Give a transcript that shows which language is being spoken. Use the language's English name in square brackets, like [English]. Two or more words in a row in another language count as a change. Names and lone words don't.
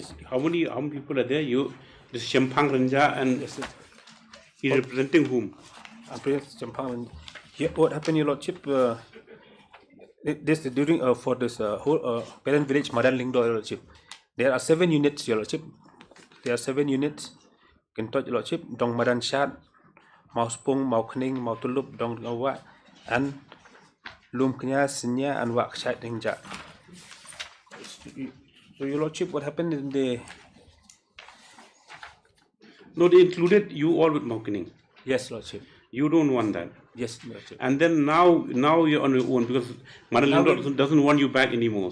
[English] How many people are there? You, this Champang Ranja, and he's representing whom? Champang. Here, what happened, Your Lordship? This during for this whole parent village Madan Lingdo, Your Lordship. There are 7 units, Your Lordship. There are 7 units. Kentot, Your Lordship. Dong Madan Shat, Mauspung, Maukning, Mautulup, Dong Gawa, and Lum Knya, Sinya, and Wak Shat Ninja. So, Your Lordship, what happened in the? No, they included you all with Maukining. Yes, Lordship. You don't want that. Yes, Lordship. And then now you're on your own because Madan Lingdo doesn't want you back anymore.